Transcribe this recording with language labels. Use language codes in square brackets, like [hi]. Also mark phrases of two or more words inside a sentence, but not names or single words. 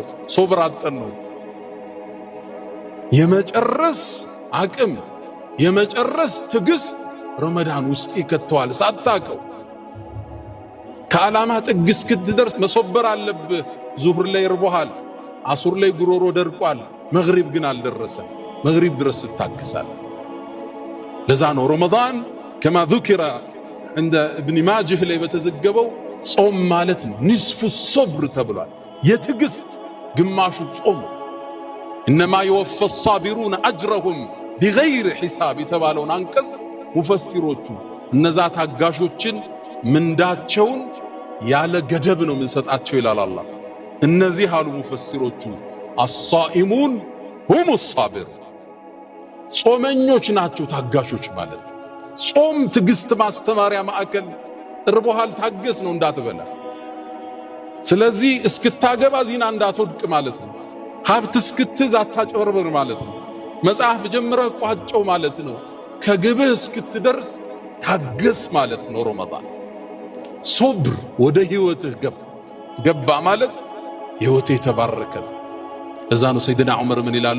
[am] ሶብር አጠን ነው። የመጨረስ አቅም የመጨረስ ትዕግስት ረመዳን ውስጥ ይከተዋል ሳታቀው። ከዓላማ ጥግ እስክትደርስ መሶበር አለብህ። ዙሁር ላይ ይርቦሃል፣ አሱር ላይ ጉሮሮ ደርቋል፣ መግሪብ ግን አልደረሰም። መግሪብ ድረስ ትታገሳለህ። ለዛ ነው ረመዳን ከማ [ar] ذكر عند ابن ماجه [am] ላይ በተዘገበው ጾም ማለት ነው [ar] نصف صبر [am] ተብሏል። የትዕግስት ግማሹ ጾም። [ar] انما يوفى الصابرون اجرهم بغير حساب [am] የተባለውን አንቀጽ ሙፈሲሮቹ እነዛ ታጋሾችን ምንዳቸውን ያለ ገደብ ነው የምንሰጣቸው ይላል አላህ። እነዚህ አሉ ሙፈሲሮቹ [ar] الصائمون هم الصابر [am] ጾመኞች ናቸው ታጋሾች ማለት። ጾም ትዕግስት ማስተማሪያ ማዕከል። እርቦሃል ታገስ ነው እንዳትበላ። ስለዚህ እስክታገባ ዚና እንዳትወድቅ ማለት ነው። ሀብት እስክትይዝ አታጭበርብር ማለት ነው። መጽሐፍ ጀምረህ ቋጨው ማለት ነው። ከግብህ እስክትደርስ ታገስ ማለት ነው። ረመዳን ሶብር ወደ ህይወትህ ገባ ማለት ህይወትህ የተባረከ ነው። እዛ ነው ሰይድና ዑመር ምን ይላሉ?